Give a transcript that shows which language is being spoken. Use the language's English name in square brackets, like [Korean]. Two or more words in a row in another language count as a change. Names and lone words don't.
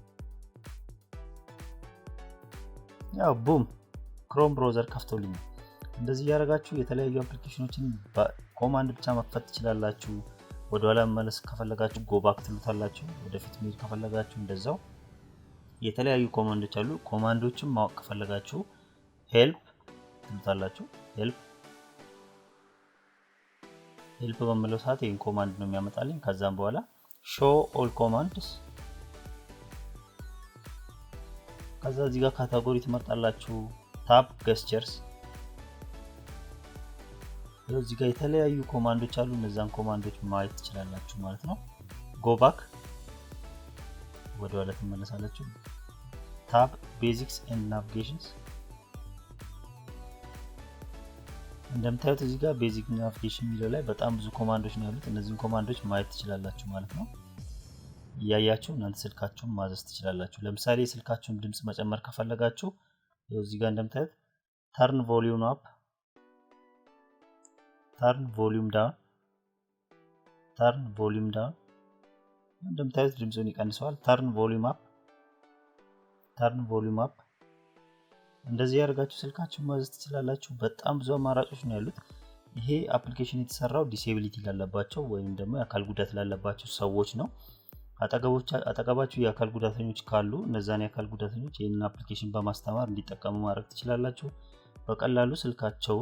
[Amharic] ያው ቡም ክሮም ብራውዘር ከፍቶልኝ። እንደዚህ ያደርጋችሁ የተለያዩ አፕሊኬሽኖችን በኮማንድ ብቻ መክፈት ትችላላችሁ። ወደ ኋላ መመለስ ከፈለጋችሁ [English] go back [Amharic] ትሉታላችሁ። ወደፊት መሄድ ከፈለጋችሁ እንደዛው የተለያዩ ኮማንዶች አሉ ኮማንዶችን ማወቅ ከፈለጋችሁ ሄልፕ ትሉታላችሁ ሄልፕ በመለው ሰዓት ይሄን ኮማንድ ነው የሚያመጣልኝ ከዛም በኋላ [English] show all commands [Amharic] ከዛ እዚህ ጋር ካታጎሪ ትመርጣላችሁ [English] tab gestures [Amharic] እዚህ ጋር የተለያዩ ኮማንዶች አሉ እነዛን ኮማንዶች ማየት ትችላላችሁ ማለት ነው [English] go back [Amharic] ወደ ኋላ ትመለሳላችሁ [English] tab basics and navigations [Amharic] እንደምታዩት እዚህ ጋር [English] basic navigation [Amharic] የሚለው ላይ በጣም ብዙ ኮማንዶች ነው ያሉት እነዚህን ኮማንዶች ማየት ትችላላችሁ ማለት ነው ያያችሁ እናንተ ስልካችሁን ማዘዝ ትችላላችሁ ለምሳሌ ስልካችሁን ድምጽ መጨመር ከፈለጋችሁ እዚህ ጋር እንደምታዩት [English] turn volume up turn volume down [Amharic] እንደምታዩት ድምጹን ይቀንሰዋል [English] turn volume up [Amharic] እንደዚህ ያርጋችሁ ስልካችሁን ማዘዝ ትችላላችሁ በጣም ብዙ አማራጮች ነው ያሉት ይሄ አፕሊኬሽን የተሰራው ዲሴቢሊቲ ላለባቸው ወይም ደግሞ የአካል ጉዳት ላለባቸው ሰዎች ነው አጠገባችሁ የአካል ጉዳተኞች ካሉ እነዛን የአካል ጉዳተኞች ይሄንን አፕሊኬሽን በማስተማር እንዲጠቀሙ ማድረግ ትችላላችሁ በቀላሉ ስልካቸውን